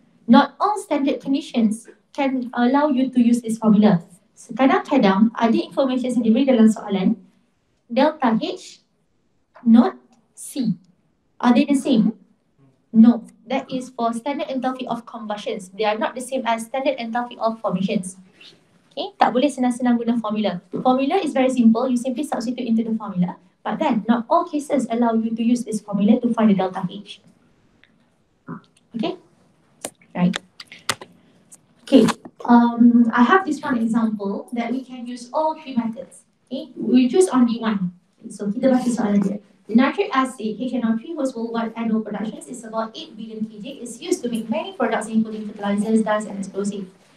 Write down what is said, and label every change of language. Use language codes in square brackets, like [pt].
[en] Not all standard conditions can allow you to use this formula. [ms] Kadang-kadang ada informations yang diberi dalam soalan delta H, [en] not C. Are they the same? No, that is for standard enthalpy of combustions. They are not the same as standard enthalpy of formations. [ms] Okay, tak boleh senang-senang guna formula. [en] Formula is very simple. You simply substitute into the formula. But then, not all cases allow you to use this formula to find the delta H. Okay, right. Okay, I have this one example that we can use all three methods. Okay, we choose only one. [ms] So kita baca soalan dia. [en] The nitric acid HNO3 whose worldwide annual productions is about 8 billion kg is used to make many products including fertilizers, dyes and explosives.